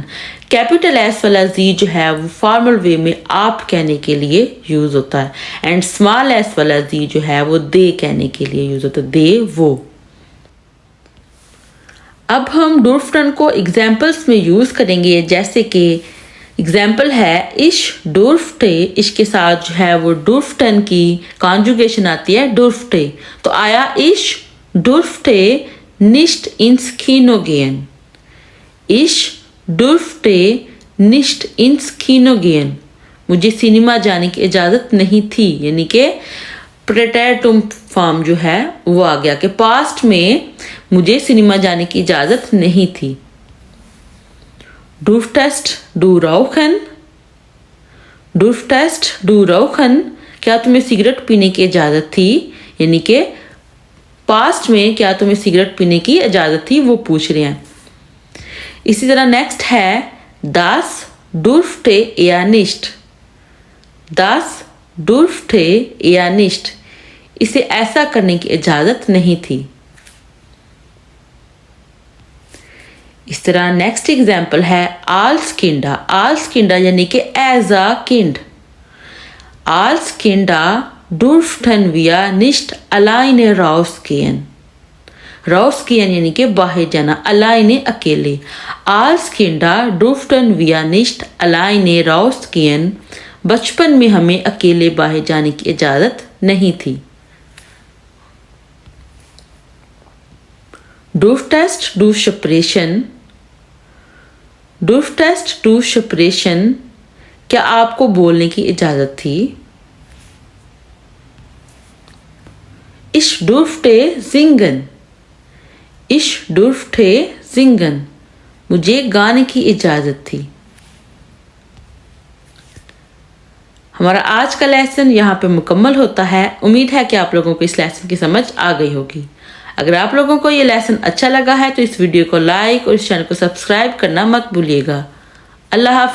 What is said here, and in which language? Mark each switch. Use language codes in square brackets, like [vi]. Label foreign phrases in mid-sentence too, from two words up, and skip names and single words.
[en] capital S [hi] वाला जी जो है वो [en] formal way [hi] में आप कहने के लिए यूज होता है एंड [en] small S [hi] वाला जी जो है वो दे कहने के लिए यूज होता है, दे, वो। अब हम डुर्फ्टन को एग्जाम्पल्स में यूज करेंगे, जैसे कि एग्जाम्पल है इश डुर्फ्टे। इश के साथ जो है वो डुर्फ्टन की कॉन्जुगेशन आती है डुर्फ्टे। तो आया [de] इश durfte nicht ins Kino gehen, ich durfte nicht ins Kino gehen, [hi] मुझे सिनेमा जाने की इजाज़त नहीं थी। यानी कि प्रेटेटम फॉर्म जो है वो आ गया कि पास्ट में मुझे सिनेमा जाने की इजाज़त नहीं थी। [de] durftest du rauchen, durftest du rauchen, [hi] क्या तुम्हें सिगरेट पीने की इजाज़त थी। यानी कि पास्ट में क्या तुम्हें सिगरेट पीने की इजाज़त थी, वो पूछ रहे हैं। इसी तरह नेक्स्ट है [de] das durfte er nicht, das durfte er nicht, [hi] इसे ऐसा करने की इजाज़त नहीं थी। इस तरह नेक्स्ट एग्जाम्पल है [de] als Kinder, als Kinder [hi] यानी कि [en] as a kind, [de] als Kinder durften wir nicht alleine rausgehen, rausgehen [hi] यानी कि बाहर जाना, [de] alleine अकेले। als Kinder durften wir nicht alleine rausgehen, [hi] बचपन में हमें अकेले बाहर जाने की इजाज़त नहीं थी। [de] durftest du sprechen, durftest du sprechen, [hi] क्या आपको बोलने की इजाज़त थी। [de] Ich durfte singen, ich durfte singen, [hi] मुझे गाने की इजाज़त थी। हमारा आज का लेसन यहाँ पे मुकम्मल होता है। उम्मीद है कि आप लोगों को इस लेसन की समझ आ गई होगी। अगर आप लोगों को ये लेसन अच्छा लगा है तो इस वीडियो को लाइक और इस चैनल को सब्सक्राइब करना मत भूलिएगा।